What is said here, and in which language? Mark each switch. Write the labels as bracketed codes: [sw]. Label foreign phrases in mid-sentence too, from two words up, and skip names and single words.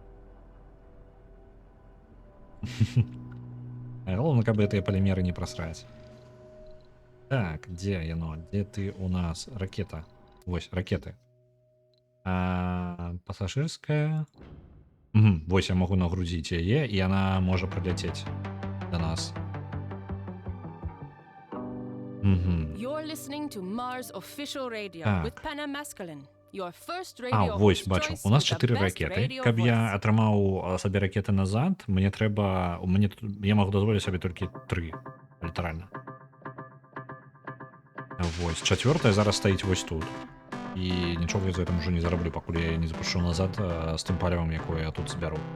[be] Главное, каб гэтыя палімеры не прасраць. Так, дзе яно? Дзе ты у нас? Ракета. Вось, ракеты. Пасажырская. Вось я могу нагрузіць яе, і яна можа прыляцець да нас. [en] You're listening to Mars Official Radio [be] Так. [en] with Panna Masculine. Your first radio [be] Вось, [en] host [be] бачу. [en] choice [be] У нас [en] with the [be] 4 [en] best [be] ракеты. [en] radio [be] Каб я [en] voice. [be] атрымаў сабе ракеты назад, мне трэба... Я магу дазволіць сабе толькі 3, літаральна. Вось, 4-я зараз стаіць вось тут. І нічога я за гэтым ужо не зараблю, пакуль я не запушу назад з тым палівам, якое я тут збяру.